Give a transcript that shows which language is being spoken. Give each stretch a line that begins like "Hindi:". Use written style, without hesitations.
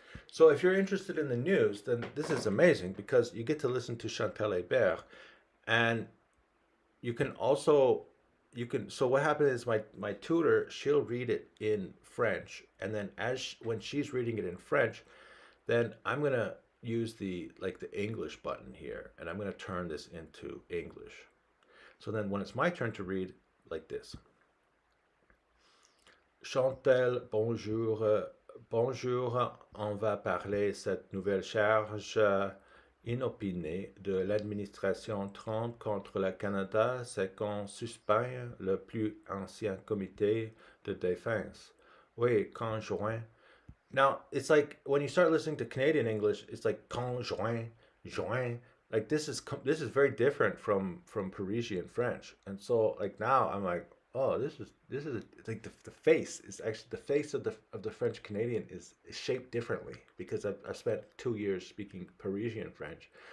English: So if you're interested in the news, then this is amazing because you get to listen to Chantal Hébert, and so what happens is my tutor, she'll read it in French, and then when she's reading it in French, then I'm going to use the English button here, and I'm going to turn this into English. So then when it's my turn to read, like this.
French: Chantal, bonjour. Bonjour, on va parler cette nouvelle charge inopinée de l'administration Trump contre le Canada, c'est qu'on suspend le plus ancien comité de défense. Oui, conjoint.
English: Now, it's like when you start listening to Canadian English, it's like conjoint, joint. Like this is very different from Parisian French. And so like now I'm like, oh, this is it's like the face is actually the face of the French Canadian is shaped differently because I've spent 2 years speaking Parisian French.